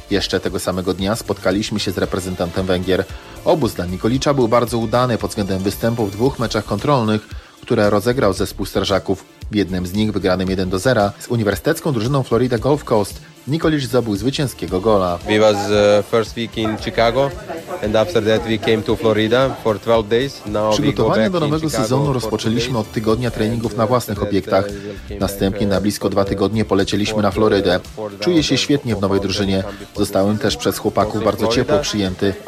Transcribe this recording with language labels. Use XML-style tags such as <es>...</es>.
<pl>Jeszcze tego samego dnia spotkaliśmy się z reprezentantem Węgier. Obóz dla Nikolicza był bardzo udany pod względem występu w dwóch meczach kontrolnych, które rozegrał zespół strażaków. W jednym z nich, wygranym 1-0 z uniwersytecką drużyną Florida Gulf Coast, Nikolicz zdobył zwycięskiego gola.</pl> <en>We was first week in Chicago and after that we came to Florida for 12 days.</en> <pl>Przygotowanie do nowego sezonu rozpoczęliśmy od tygodnia treningów na własnych obiektach. Następnie na blisko 2 tygodnie poleciliśmy na Florydę. Czuję się świetnie w nowej drużynie. Zostałem też przez chłopaków bardzo ciepło przyjęty.</pl>